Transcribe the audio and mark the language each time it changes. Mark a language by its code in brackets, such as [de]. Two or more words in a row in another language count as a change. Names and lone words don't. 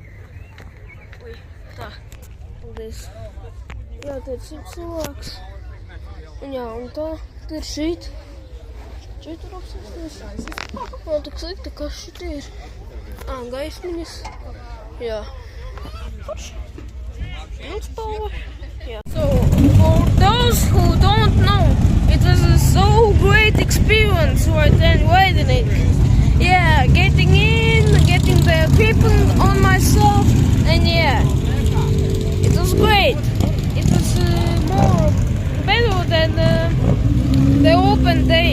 [lv] Tā, paldies. Jā, te ir cilvēks. Un jā, un tā, te ir šeit. Šeit tur apsēsties. Nav tik slikti, kas šeit ir. Gaismiņas. Jā. Forši. Pilspalva. Jā. [en] So, for those who don't know, it was a so great experience right then waiting it. Yeah, getting in, getting the equipment on myself, and yeah. It was great. It was more better than the open day.